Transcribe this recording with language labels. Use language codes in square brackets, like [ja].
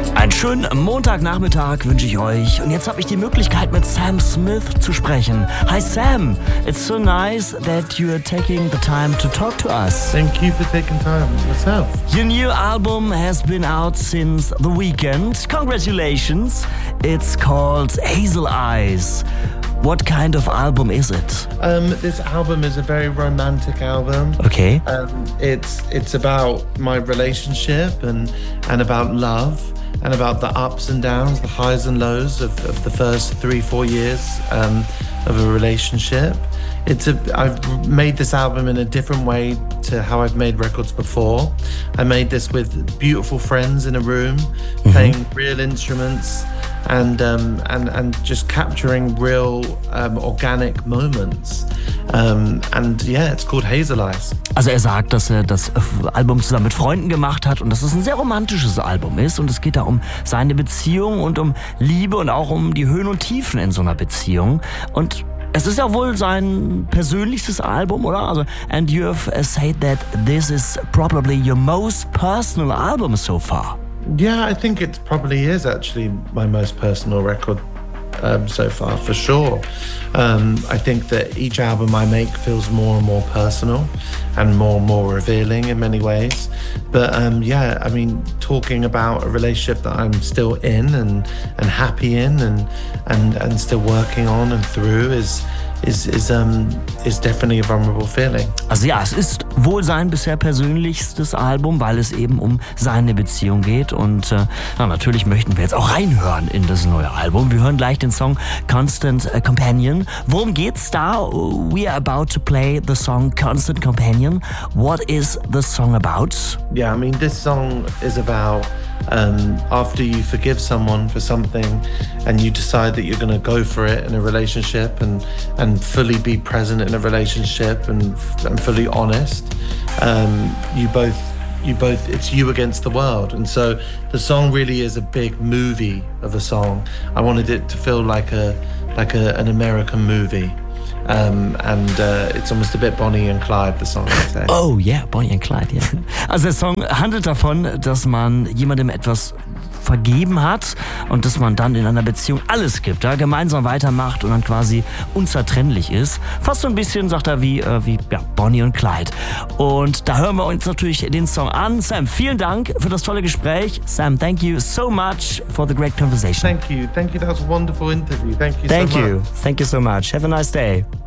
[de] Schönen Montagnachmittag wünsche ich euch. Und jetzt habe ich die Möglichkeit, mit Sam Smith zu sprechen. [en] Hi Sam, it's so nice that you're taking the time to talk to us. Thank you for taking time yourself. Your new album has been out since the weekend. Congratulations. It's called Hazel Eyes. What kind of album is it? This album is a very romantic album. Okay. It's about my relationship and about love. And about the ups and downs, the highs and lows of the first 3-4 years of a relationship. I've made this album in a different way to how I've made records before. I made this with beautiful friends in a room, mm-hmm. playing real instruments and just capturing real organic moments. It's called Hazel Eyes. [de] Also er sagt, dass er das Album zusammen mit Freunden gemacht hat und dass es ein sehr romantisches Album ist und es geht da um seine Beziehung und um Liebe und auch um die Höhen und Tiefen in so einer Beziehung. Und es ist ja wohl sein persönlichstes Album, oder? [en] Also, and you've said that this is probably your most personal album so far. Yeah, I think it probably is actually my most personal record so far, for sure. I think that each album I make feels more and more personal and more revealing in many ways. But talking about a relationship that I'm still in and happy in and still working on and through is definitely a vulnerable feeling. [de] Also ja, es ist wohl sein bisher persönlichstes Album, weil es eben um seine Beziehung geht. Und natürlich möchten wir jetzt auch reinhören in das neue Album. Wir hören gleich den Song Constant Companion. Worum geht's da? [en] We are about to play the song Constant Companion. What is the song about? Yeah, this song is about after you forgive someone for something and you decide that you're going to go for it in a relationship and fully be present in a relationship and fully honest, you both it's you against the world. And so the song really is a big movie of a song. I wanted it to feel like an American movie. It's almost a bit Bonnie and Clyde, the song, I'd say. Oh yeah, Bonnie and Clyde, yeah. [de] Also der Song handelt davon, dass man jemandem etwas vergeben hat und dass man dann in einer Beziehung alles gibt, ja, gemeinsam weitermacht und dann quasi unzertrennlich ist. Fast so ein bisschen, sagt er, wie Bonnie und Clyde. Und da hören wir uns natürlich den Song an. Sam, vielen Dank für das tolle Gespräch. [en] Sam, thank you so much for the great conversation. Thank you. Thank you. That was a wonderful interview. Thank you so much. Thank you so much. Have a nice day.